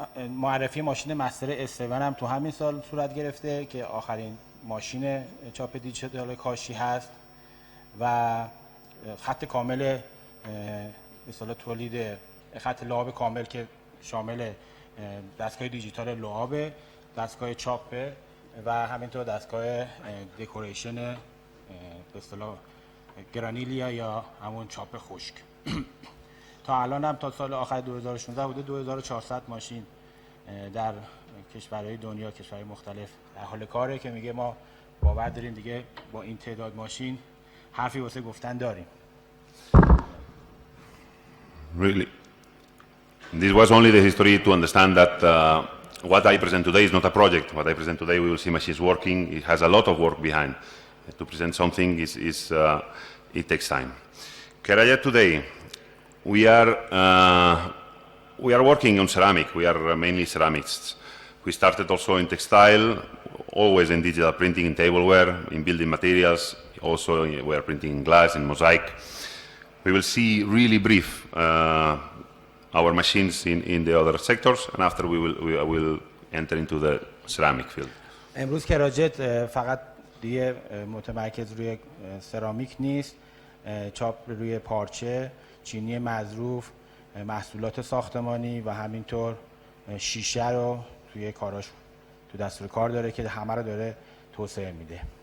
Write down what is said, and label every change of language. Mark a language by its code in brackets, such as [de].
[fa] معرفی ماشین مستر S7 هم تو همین سال صورت گرفته که آخرین ماشین چاپ دیجیتال کاشی هست و خط کامل به اصطلاح تولید خط لعاب کامل که شامل دستگاه دیجیتال لعاب، دستگاه چاپ و همینطور دستگاه دکوریشن به اصطلاح گرانیلیا یا همون چاپ خشک. تا الان هم تا سال آخر 2016 بوده 2400 ماشین در کشورهای دنیا، کشورهای مختلف در حال کاره که میگه ما باور داریم دیگه با این تعداد ماشین حرفی واسه گفتن داریم. [en] Really, this was only the history to understand that what I present today is not a project. What I present today, we will see machines working. It has a lot of work behind. To present something it takes time. Kerajet today, we are working on ceramic. We are mainly ceramists. We started also in textile, always in digital printing, in tableware, in building materials. Also, we are printing in glass, in mosaic. We will see really brief our machines in the other sectors, and after we will enter into the ceramic field. [fa] امروز کراجت فقط دیگه متمرکز روی سرامیک نیست، چاپ روی پارچه، چینی مظروف، محصولات ساختمانی و همینطور شیشه رو توی کاراش تو دستور کار داره که همه رو داره توسعه میده.